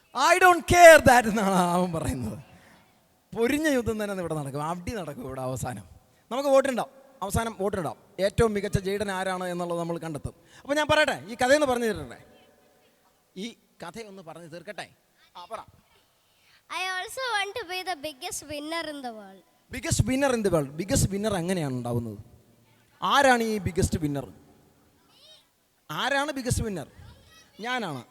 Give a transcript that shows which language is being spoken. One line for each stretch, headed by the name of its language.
English: I don't care that
Malayalam: എന്നാണ് അവൻ പറയുന്നത്. പൊരിഞ്ഞ യുദ്ധം തന്നെ ഇവിടെ നടക്കും, അടി നടക്കും ഇവിടെ. അവസാനം നമുക്ക് വോട്ടുണ്ടാവും, അവസാനം വോട്ടുണ്ടാവും. ഏറ്റവും മികച്ച ജെയ്ഡൻ ആരാണ് എന്നുള്ളത് നമ്മൾ കണ്ടെത്തും. അപ്പോൾ ഞാൻ പറയട്ടെ, ഈ കഥയൊന്ന് പറഞ്ഞു തീർക്കട്ടെ. ഈ കഥയൊന്ന് പറഞ്ഞു തീർക്കട്ടെ. പറ.
English: I also want to be the biggest winner in the world. Biggest winner in the world.
Malayalam: Biggest winner എങ്ങനെയാണ് ഉണ്ടാവുന്നത്? ആരാണ് ഈ ബിഗസ്റ്റ് വിന്നർ? ആരാണ് ബിഗസ്റ്റ് വിന്നർ? ഞാനാണ്.